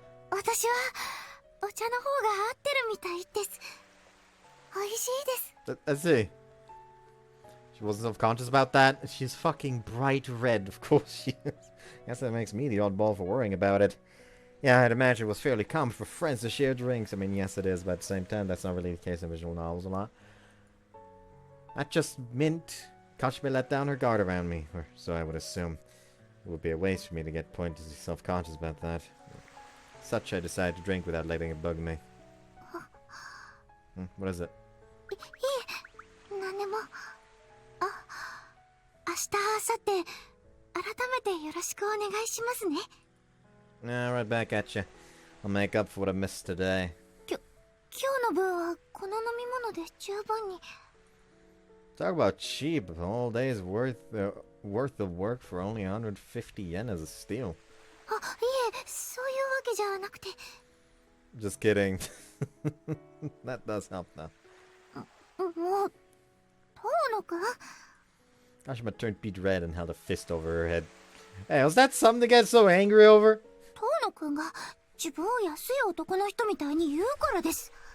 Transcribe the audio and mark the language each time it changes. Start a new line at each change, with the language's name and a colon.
Japanese: 私はお茶の方が合ってるみたいです。美味しいです。
English: I see. She wasn't self-conscious about that. She's fucking bright red, of course she is. Guess that makes me the oddball for worrying about it. Yeah, I'd imagine it was fairly common for friends to share drinks. I mean, yes it is, but at the same time, that's not really the case in visual novels a lot. That just meant Kashima let down her guard around me, or so I would assume. It would be a waste for me to get pointedly self-conscious about that. Such I decided to drink without letting it bug me. What is it?
Japanese: いえ、何でも。あ、明日、明後日、改めてよろしくお願いしますね。
English: Right back at you. I'll make up for what I missed today.
Japanese: 今日の分はこの飲み物で十分に。
English: Talk about cheap. A whole day's worth of work for only 150 yen as a steal.
Japanese: あ、いえ、そういうわけじゃなくて。
English: Just kidding. That does help though.
Japanese: もう、遠野くん
English: Kashima turned beet red and held a fist over her head. Hey, was that something to get so angry over?
Japanese: 遠野くんが自分を安い男の人みたいに言うからです。